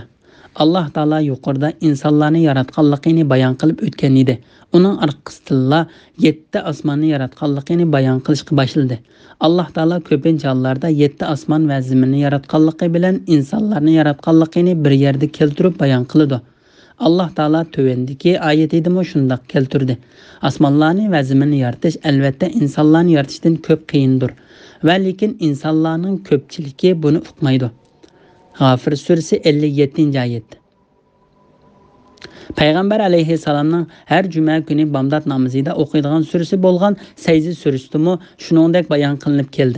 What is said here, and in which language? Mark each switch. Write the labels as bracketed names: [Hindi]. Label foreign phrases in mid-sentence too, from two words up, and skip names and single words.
[Uzbek] Allah Taala yuqorida insonlarni yaratganligini bayon qilib o'tgan edi. Uning orqasida 7 osmonni yaratganligini bayon qilishga boshladi. Allah Taala ko'pincha hollarda 7 osmon va zaminni yaratganligi bilan insonlarni yaratganligini bir yerda keltirib bayon qiladi. Allah Taala tövendiki oyatida shunday keltirdi. Osmonlarni va zaminni yaratish albatta insonlarni yaratishdan ko'p qiyindir. Va lekin insonlarning ko'pchiligi buni uqmaydi. G'afir surasi 57-oyat. Payg'ambar alayhissalomning har juma kuni bomdod namozida o'qiydigan surasi bo'lgan Sayzi surasida shuningdek bayon qilinib keldi.